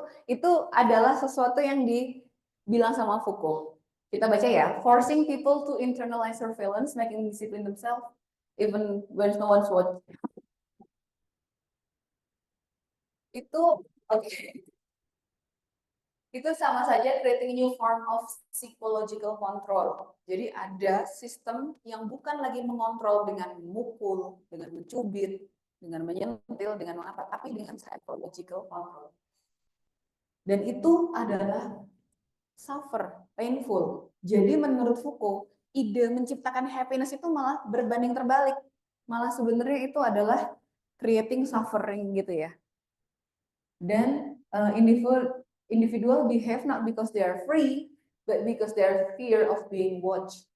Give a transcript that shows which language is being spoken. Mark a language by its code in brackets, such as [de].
[id] Itu adalah sesuatu yang dibilang sama Foucault. Kita baca ya, [en] forcing people to internalize surveillance, making discipline themselves, even when no one's watching. [id] Itu oke. Itu sama saja [en] creating new form of psychological control. [id] Jadi ada sistem yang bukan lagi mengontrol dengan memukul, dengan mencubit, dengan menyentil, dengan apa, tapi dengan psychological control. Dan itu adalah suffer, painful. Jadi menurut Foucault, ide menciptakan happiness itu malah berbanding terbalik. Malah sebenarnya itu adalah [en] creating suffering [id] gitu ya. [en] Dan individual behave not because they are free, but because they are fear of being watched.